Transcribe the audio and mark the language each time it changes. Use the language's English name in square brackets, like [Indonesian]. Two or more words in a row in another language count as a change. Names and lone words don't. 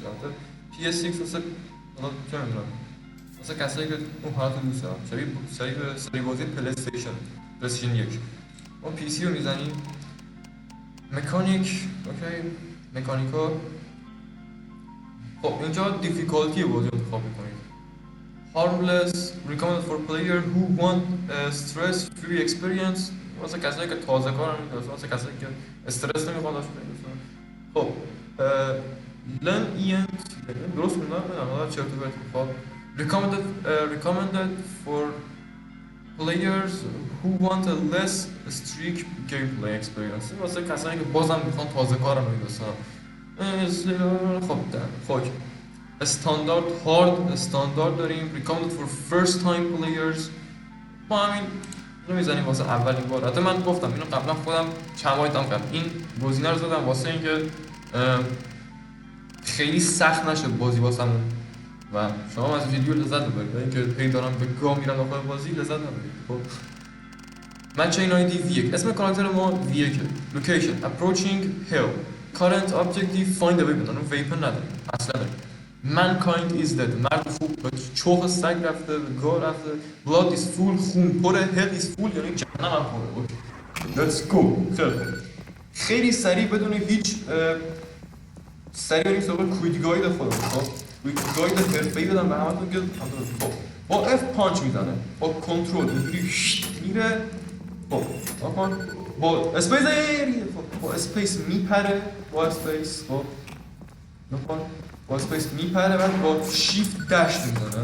[Persian] البته پی اس ایکس واسه حالا چه میدونم واسه کسایی که اون حالت دوست دارن، شبیه سری بازی پلی استیشن 1. اون پی سی رو میزنیم مکانیک. اوکی، مکانیکا. خب اینجا دیفیکالتی بازی رو انتخاب میکنید. [English] harmless recommended for player who want a stress free experience. [Persian] واسه کسایی که تازه کارن، واسه کسایی که استرس نمیخوان داشته باشن. خب lenient درست خوندم نه چرت و پرت. [English] خب recommended for players who want a less strict gameplay experience. [Persian] واسه کسایی که بازم میخوان تازه کارن خب استاندارد استاندارد داریم. [English] recommended for first time players. [Persian] ما همین رو میزنیم واسه اولین بار. حتی من گفتم اینو قبلا خودم چند بار دیدم کردم. این گزینه رو زدم واسه اینکه خیلی سخت نشه بازی واسمون و شما از ویدیو لذت ببرید، اینکه هی دارم به گام میرم داخل بازی لذت نبرید. خب مچ این آیدی V1، اسم کاراکتر ما V1. [English] لوکیشن approaching hill. current objective find a weapon. [Persian] اون ویپن نداریم اصلا. [English] mankind is dead. [Persian] مرد خوب به چوخ سگ رفته، به گار رفته. [English] blood is full. [Persian] خون پره. [English] hell is full [Persian] یعنی جهنم هم پره. [English] let's go. [Persian] خیلی سریع بدون هیچ سریع بریم سراغ کویک گاید خودم. خب کویک گاید حرفه‌ای بدم به همتون که خب با اف پانچ میزنه، با کنترل اینجوری میره. خب با اسپیس با اسپیس میپره، با اسپیس با اسپیس میپره، بعد با شیفت داش میزنه.